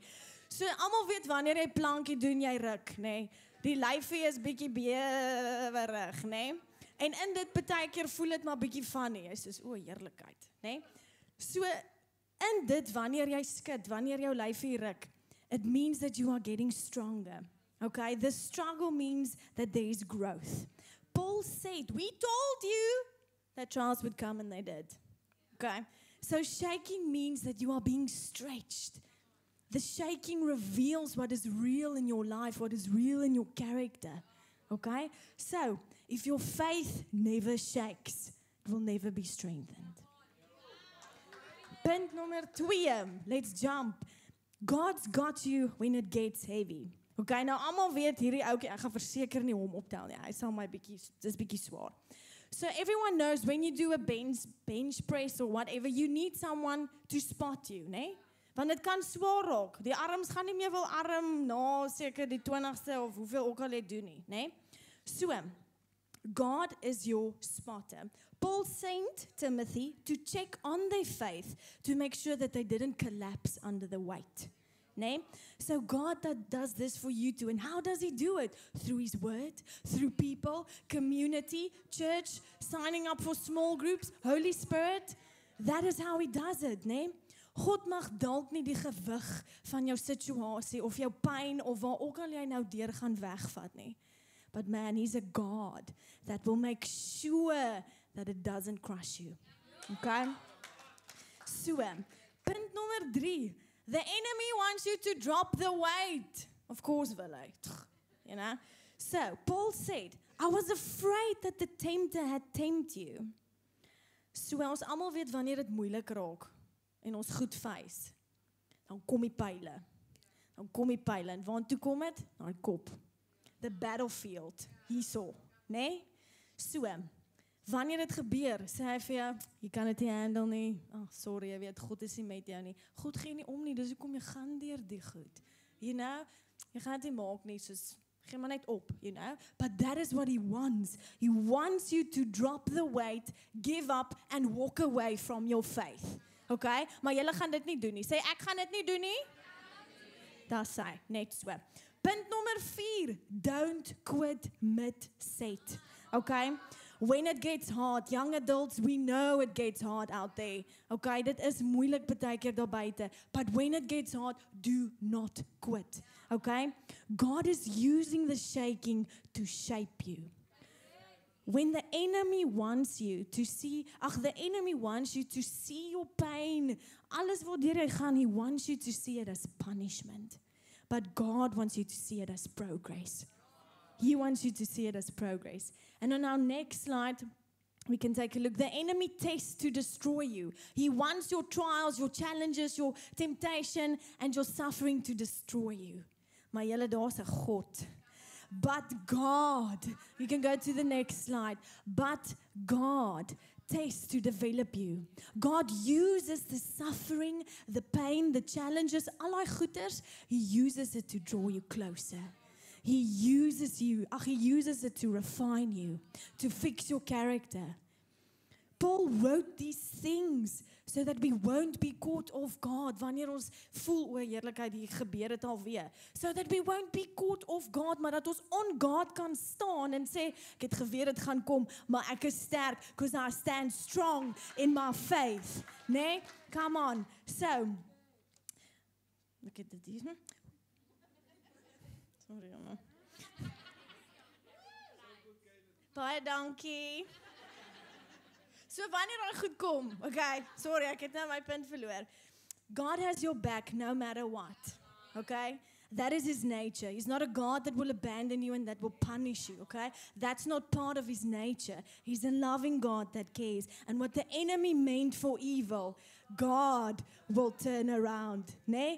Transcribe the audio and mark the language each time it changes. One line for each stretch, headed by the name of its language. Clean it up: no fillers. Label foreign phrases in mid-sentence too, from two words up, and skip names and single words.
Afrikaans: So almal weet wanneer jy plankie doen, jy ruk, nê? Die lyfie is bietjie bewerig, nê? En in dit partykeer voel dit maar bietjie funny. Jy sê, o, heerlikheid, nê? So in dit wanneer jy skud, wanneer jou lyfie ruk,
English: it means that you are getting stronger. Okay? The struggle means that there is growth. Paul said, we told you that trials would come and they did. Okay? So shaking means that you are being stretched. The shaking reveals what is real in your life, what is real in your character. Okay? So, if your faith never shakes, it will never be strengthened.
Afrikaans: Punt nummer 2.
English: Let's jump. God's got you when it gets heavy.
Afrikaans: Okay, nou almal weet hierdie ouetjie, ek gaan verseker nie hom optel nie. Hy sal my dis bietjie swaar.
English: So everyone knows when you do a bench press or whatever, you need someone to spot you,
Afrikaans: né? Want dit kan swaar raak. Die arms gaan nie meer wil arm na seker die 20ste of hoeveel ook al jy doen nie, né?
English: So, God is your spotter. Paul sent Timothy to check on their faith to make sure that they didn't collapse under the weight.
Afrikaans: Nee?
English: So God does this for you too. And how does he do it? Through his word, through people, community, church, signing up for small groups, Holy Spirit. That is how he does it,
Afrikaans: nee? God mag dalk nie die gewig van jou situasie of jou pyn of waar ook al jy nou deur gaan wegvat nie.
English: But man, he's a God that will make sure that it doesn't crush you.
Afrikaans: Okay? So, punt nummer 3.
English: The enemy wants you to drop the weight. Of course,
Afrikaans: will hy.
English: You know? So, Paul said, I was afraid that the tempter had tempted you. So,
Afrikaans: ons almal weet wanneer dit moeilik raak en ons goed face. Dan kom die pile. En waartoe kom dit? Na die kop.
English: The battlefield.
Afrikaans: Hierso, né? So, wanneer dit gebeur, sê hy vir jou, jy kan dit nie handle nie. Sorry, jy weet, God is nie met jou nie. God gee nie om nie, dis hoekom jy gaan deur die goed.
English: You know,
Afrikaans: jy gaan dit nie maak nie, soos, gee maar net op,
English: you know. But that is what he wants. He wants you to drop the weight, give up, and walk away from your faith. Okay?
Afrikaans: Maar julle gaan dit nie doen nie. Sê, ek gaan dit nie doen nie. Daar sê, net so. Punt nummer 4,
English: don't quit mid-set. Okay? When it gets hard, young adults, we know it gets hard out there.
Afrikaans: Okay, dit is moeilik baie keer daar buite.
English: But when it gets hard, do not quit. Okay? God is using the shaking to shape you. When the enemy wants you to see, the enemy wants you to see your pain.
Afrikaans: Alles waardeur jy gaan,
English: he wants you to see it as punishment. But God wants you to see it as progress. He wants you to see it as progress. And on our next slide, we can take a look. The enemy tests to destroy you. He wants your trials, your challenges, your temptation, and your suffering to destroy you.
Afrikaans: Maar julle daar's 'n God.
English: But God, you can go to the next slide. But God tests to develop you. God uses the suffering, the pain, the challenges,
Afrikaans: al die goeters,
English: he uses it to draw you closer. He uses it to refine you, to fix your character. Paul wrote these things so that we won't be caught off guard
Afrikaans: wanneer ons voel o heerlikheid hier gebeur het alweer.
English: So that we won't be caught off guard,
Afrikaans: maar dat ons
English: on guard
Afrikaans: kan staan en sê ek het geweet dit gaan kom, maar ek is sterk
English: because I stand strong in my faith. Nee, come on. So look at this. Sorry,
Afrikaans: man. Baie dankie. So wanneer al goed kom, okay, sorry, ek het nou my punt verloor.
English: God has your back no matter what, okay? That is his nature. He's not a God that will abandon you and that will punish you, okay? That's not part of his nature. He's a loving God that cares. And what the enemy meant for evil, God will turn around, né?